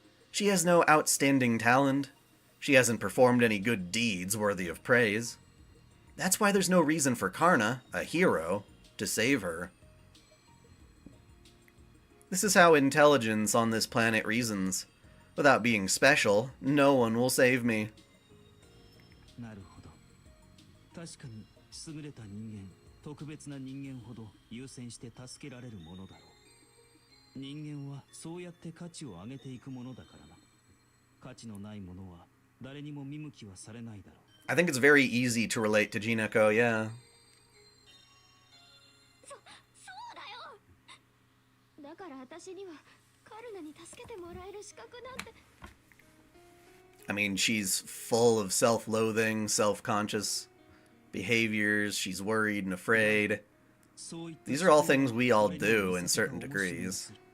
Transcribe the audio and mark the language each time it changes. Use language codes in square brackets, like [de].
[en] She has no outstanding talent. She hasn't performed any good deeds worthy of praise. That's why there's no reason for Karna, a hero, to save her. This is how intelligence on this planet reasons. Without being special, no one will save me. [ja] なるほど。確かに優れた人間、特別な人間ほど優先して助けられるものだろう。人間はそうやって価値を上げていくものだからな。価値のないものは誰にも見向きはされないだろう。 [en] I think it's very easy to relate to Jinako, yeah. [ja] そうだよ。だから私にはカルナに助けてもらえる資格なんて。 [en] I mean, she's full of self-loathing, self-conscious behaviors. She's worried and afraid. These are all things we all do in certain degrees.